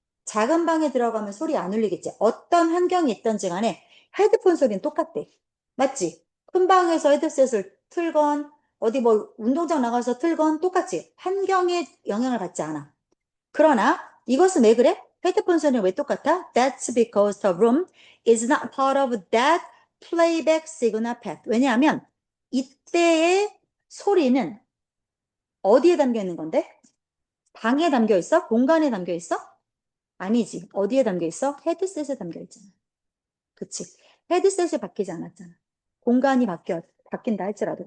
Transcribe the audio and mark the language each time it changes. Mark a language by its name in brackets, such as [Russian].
[Korean] 작은 방에 들어가면 소리 안 울리겠지. 어떤 환경이 있던지 간에 헤드폰 소리는 똑같대. 맞지? 큰 방에서 헤드셋을 틀건 어디 뭐 운동장 나가서 틀건 똑같지. 환경에 영향을 받지 않아. 그러나 이것은 왜 그래? 헤드폰 소리는 왜 똑같아? [English] That's because the room is not part of that playback signal path. [Korean] 왜냐하면 이때의 소리는 어디에 담겨 있는 건데? 방에 담겨 있어? 공간에 담겨 있어? 아니지. 어디에 담겨 있어? 헤드셋에 담겨 있잖아. 그치? 헤드셋이 바뀌지 않았잖아. 공간이 바뀐다 할지라도.